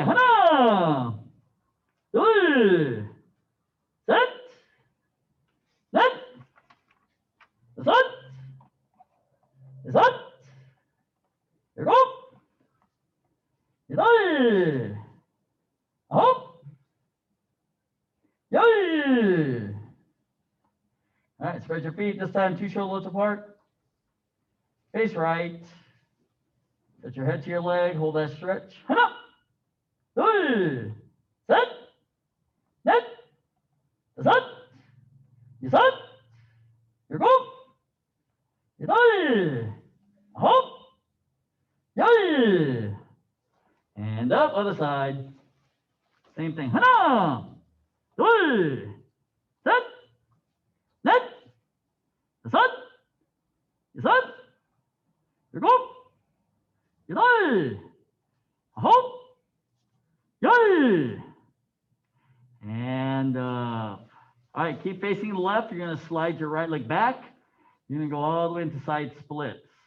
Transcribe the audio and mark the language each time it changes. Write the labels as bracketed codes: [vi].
[ko] 하나, 둘, 셋, 넷, 다섯, 여섯, 일곱, 여덟, 아홉, 열. [en] All right, spread your feet. This time, 2 shoulders apart. Face right. Set your head to your leg. Hold that stretch. [ko] 하나, 둘, 셋, 넷, 다섯, 여섯, 일곱, 여덟, 아홉, 열. [en] And up, other side. Same thing. [ko] 하나, 둘, 셋, 넷, 다섯, 여섯, 일곱, 여덟, 아홉, 열. [en] And up. All right, keep facing the left. You're going to slide your right leg back. You're going to go all the way into side splits.